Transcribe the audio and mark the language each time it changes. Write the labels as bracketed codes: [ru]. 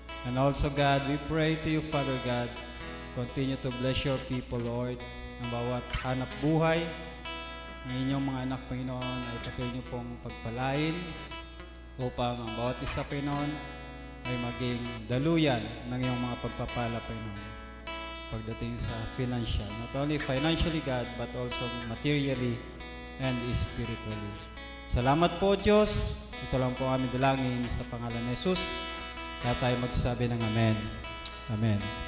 [en] And also, God, we pray to you, Father God, continue to bless your people, Lord, [tl] ang bawat hanap buhay ng inyong mga anak, Panginoon, ay patuloy niyo pong pagpalain upang ang bawat isa, Panginoon, ay maging daluyan ng iyong mga pagpapala, Panginoon, pagdating sa financial. [en] Not only financially, God, but also materially and spiritually. [tl] Salamat po, Diyos. Ito lang po ang aming dalangin sa pangalan ni Jesus. Kaya tayo magsasabi ng Amen. Amen.